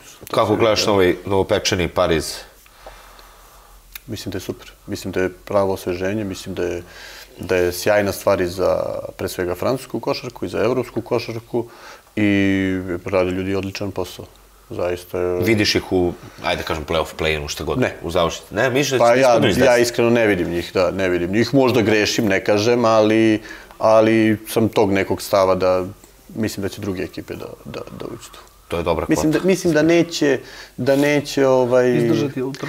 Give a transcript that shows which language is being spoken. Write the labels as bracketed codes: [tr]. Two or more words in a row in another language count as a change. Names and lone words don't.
[sr] Kako gledaš novopečeni Pariz? Mislim da je super. Mislim da je pravo osveženje, mislim da je sjajna stvar i za, pre svega, francusku košarku i za evropsku košarku i radi ljudi odličan posao. Zaista je... Vidiš ih u, ajde kažem, play-off, play-inu, šta god? Ne. U završnici? Ne, misliš da pa će ispadnu iz 10? Ja iskreno ne vidim njih, da, ne vidim njih. Možda grešim, ne kažem, ali sam tog nekog stava da mislim da će druge ekipe da uđu tu. To je dobra kvota. Mislim da neće izdržati utrku.